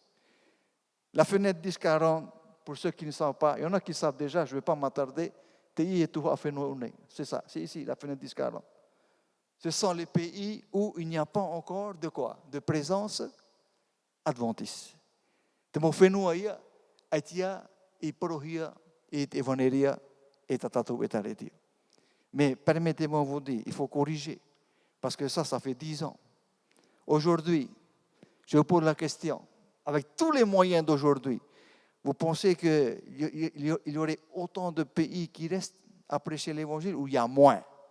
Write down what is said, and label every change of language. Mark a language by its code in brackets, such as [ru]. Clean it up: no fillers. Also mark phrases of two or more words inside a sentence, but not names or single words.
[fr] La fenêtre 10-40, pour ceux qui ne savent pas, il y en a qui savent déjà, je ne vais pas m'attarder. C'est ça, c'est ici, la fenêtre 10-40. Ce sont les pays où il n'y a pas encore de quoi? De présence adventiste. De mon phénomène, Aïtia, et Porohia, et Evaneria, et Tatatou, et Taretia. Mais permettez-moi de vous dire, il faut corriger. Parce que ça fait 10 ans. Aujourd'hui, je vous pose la question, avec tous les moyens d'aujourd'hui, vous pensez qu'il y aurait autant de pays qui restent à prêcher l'évangile ou il y a moins?